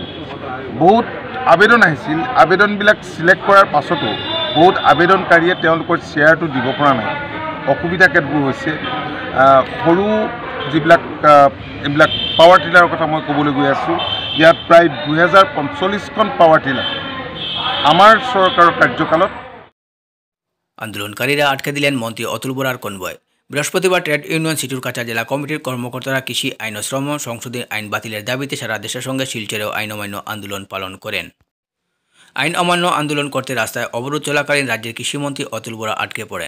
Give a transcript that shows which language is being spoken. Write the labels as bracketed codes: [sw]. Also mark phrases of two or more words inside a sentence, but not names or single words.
[as] বহুত আবেদন আহিছিল, আবেদনবিলাক চিলেক্ট কৰাৰ পাছতো বহুত আবেদনকাৰীয়ে তেওঁলোকৰ শ্বেয়াৰটো দিব পৰা নাই। অসুবিধা কেতবোৰ হৈছে। সৰু যিবিলাক এইবিলাক [en] power tillerৰ [as] কথা মই ক'বলৈ গৈ আছোঁ, ইয়াত প্ৰায় 2045খন [en] power tiller [as] আমাৰ চৰকাৰৰ কাৰ্যকালত। [bn] আন্দোলনকারীরা আটকে দিলেন মন্ত্রী অতুল বরার কনভয়। বৃহস্পতিবার [en] trade union [bn] সিটুরকাছা জেলা কমিটির কর্মকর্তারা কৃষি আইন ও শ্রম সংশোধনী আইন বাতিলের দাবিতে সারা দেশের সঙ্গে শিলচরেও আইন অমান্য আন্দোলন পালন করেন। আইন অমান্য আন্দোলন করতে রাস্তায় অবরোধ চলাকালীন রাজ্যের কৃষিমন্ত্রী অতুল বরা আটকে পড়েন।